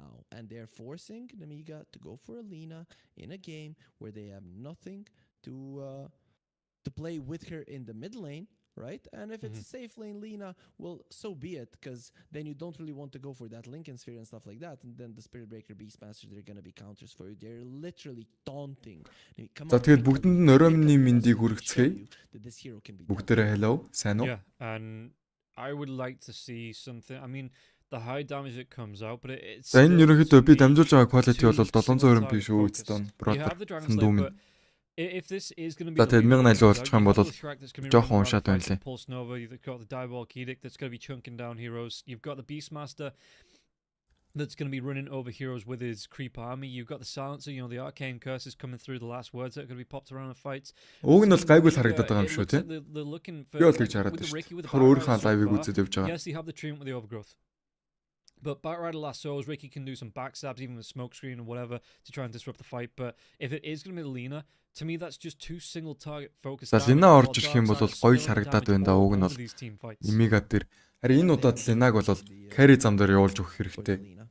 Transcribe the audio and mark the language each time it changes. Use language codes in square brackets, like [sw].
[en] And they're forcing Nemiga to go for a Lina in a game where they have nothing to play with her in the mid lane. Right? And if it's a safe lane Lina, well, so be it, because then you don't really want to go for that Lincoln Sphere and stuff like that. And then the Spirit Breaker Beastmasters, they're going to be counters for you. They're literally taunting. [mn] За тэгээд бүгдэнд нь ороймны мэндийг хүргэцгээе. Бүгдээрээ hello, сайн уу? [en] Yeah, and I would like to see something. I mean, the high damage that comes out, but it's [mn] За энэ ерөнхийдөө би дамжуулж байгаа quality бол 720 биш үү гэсэн. Бродер. [en] If this is going to be [mn] за тэгээд 1080 болчих юм бол жоохон уншаад байна лээ. [en] Pulse Nova, you've got the Diabolic Edict that's going to be chunking down heroes. You've got the Beastmaster that's going to be running over heroes with his creep army. You've got the Silencer, you know, the arcane curses coming through, the last words that are going to be popped around the fights. [mn] Уг нь бол гайгүй харагдаад байгаа юм шүү тий. Би бол тэгж хараад байна шүү. Хор өөрийнхөө лайвыг үзээд явж байгаа. [en] Yes, they have the treatment with the overgrowth. But Batrider Lassos, Ricky can do some backstabs, even with smoke screen or whatever, to try and disrupt the fight. But if it is going to be Lina, to me that's just two single target focus. [mn] За Лина орж ирэх юм бол гоё л харагдаад байна да. Уг нь бол Nemiga дээр. Харин энэ удаад Линаг бол carry зам дээр явуулж өгөх хэрэгтэй.